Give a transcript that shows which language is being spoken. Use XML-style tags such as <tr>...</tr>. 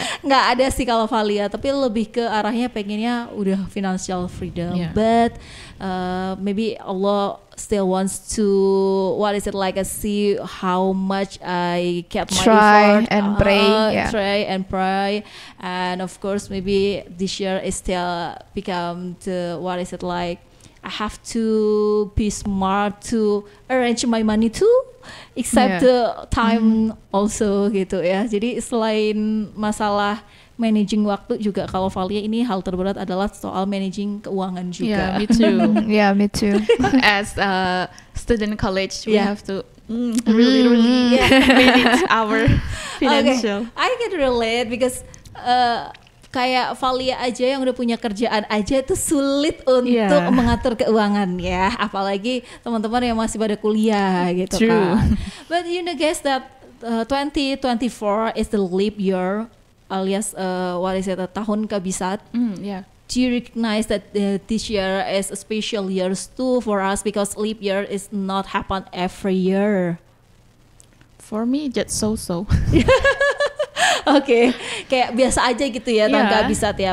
<id>Nggak ada sih kalau Valia, tapi lebih ke arahnya pengennya udah</id> <en>financial freedom. But maybe Allah still wants to see how much I kept my effort, try and pray, and of course maybe this year is still become the I have to be smart to arrange my money too, except the time also gitu ya.</en> <id>Jadi selain masalah managing waktu juga, kalau Valia ini hal terberat adalah soal managing keuangan juga.</id> <en>Yeah, me too. Me too. As a student college, we have to really manage our financial. Okay. I can relate because</en> <id>kayak Valia aja yang udah punya kerjaan aja itu sulit untuk mengatur keuangan ya, apalagi teman-teman yang masih pada kuliah gitu kan.</id> <en>But you know guys that 2024 is the leap year,</en> <id>alias tahun kabisat.</id> <en>Do you recognize that this year is a special year too for us, because leap year is not happen every year? For me, just so.</en> <id>Okay, kayak biasa aja gitu ya tahun kabisat ya.</id>